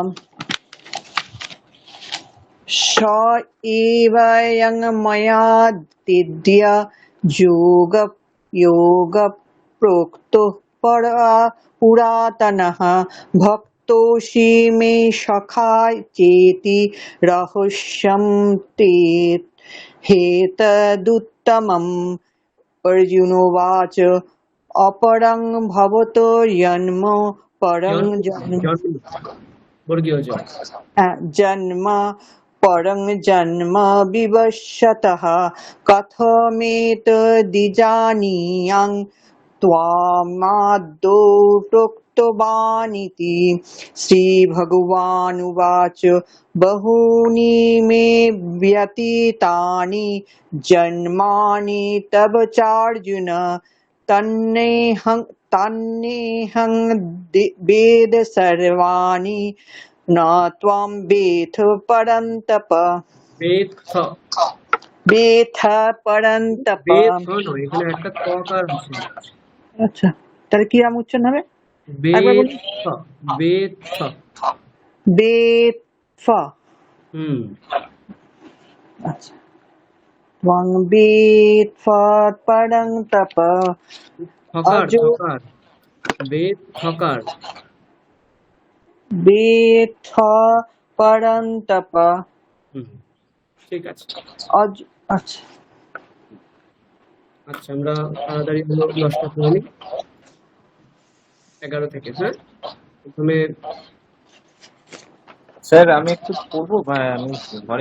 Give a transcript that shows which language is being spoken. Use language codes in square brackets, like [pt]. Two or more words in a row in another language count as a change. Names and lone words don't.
[sa] स एवं मया तिद्य योग प्रोक्तो पुरातनः भक्तोऽसि मे सखा चेति रहस्यं ते हेतदुत्तमम्। अर्जुनोवाच अपरं भवतो जन्म परं বর্গীয় জ जन्म परं जन्म विवस्वतः कथमेतद्विजानीयां त्वामादौ प्रोक्तवानिति। श्रीभगवानुवाच बहूनि मे व्यतीतानि जन्मानि तव चार्जुन तन्नेहं वेद सर्वाणि न त्वां वेत्थ परन्तप। বেথ वेत्थ परन्तप। [bn] বেথ নয়, এখানে একটা তকার আছে, আচ্ছা, তাহলে কিরম উচ্চারণ হবে? একবার বলুন। [sa] वेथ वेथ वेत्थ। আচ্ছা, त्वं वेत्थ परन्तप। [bn] থকার [sa] अजो [bn] থকার বেথ থকার [sa] वेत्थ परन्तप। [bn] ঠিক আছে। আচ্ছা, আচ্ছা, আমরা তাড়াতাড়ি হলো 10টা করে নিই, 11 থেকে। হ্যাঁ, প্রথমে স্যার আমি একটু পড়বো ভাই, আমি ঘরে